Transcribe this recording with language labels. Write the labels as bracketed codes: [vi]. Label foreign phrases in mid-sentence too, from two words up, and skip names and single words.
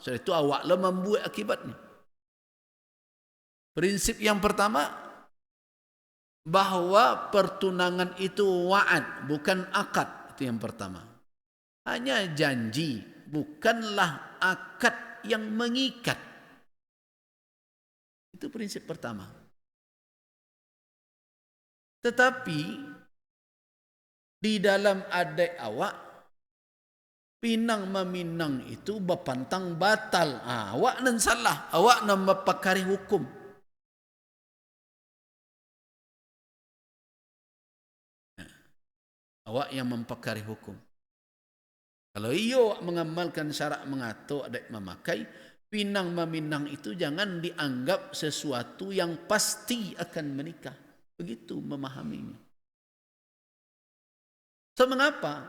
[id] Sebab itu awaklah membuat akibatnya. Prinsip yang pertama, bahwa pertunangan itu wa'ad, bukan akad. Itu yang pertama. Hanya janji, bukanlah akad yang mengikat. Itu prinsip pertama. Tetapi di dalam adat awak pinang meminang itu bapantang batal. [min] Awak nan salah, awak nan mapakari hukum. [id] Awak yang mempakari hukum. Kalau iyo mengamalkan syarat mengatur adat memakai, pinang meminang itu jangan dianggap sesuatu yang pasti akan menikah. Begitu memahaminya. So, mengapa?